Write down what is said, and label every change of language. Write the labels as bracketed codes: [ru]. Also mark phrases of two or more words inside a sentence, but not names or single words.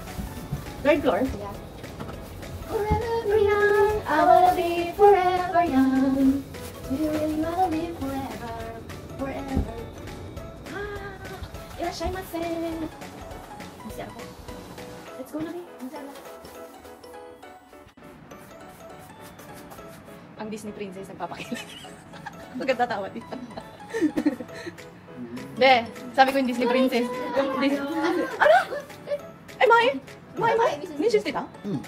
[en] Third floor? Yeah. Forever young, I wanna be forever young. Do you really wanna live forever? Forever. Irashaimase. [tl] Masya ako. [en] Let's go [tl] na rin. Ang Disney princess nagpapakilala. Maganda tawa dito. Be, sabi ko yung Disney princess. Ano? Ay, May! [ja] 前も練習してた？うん。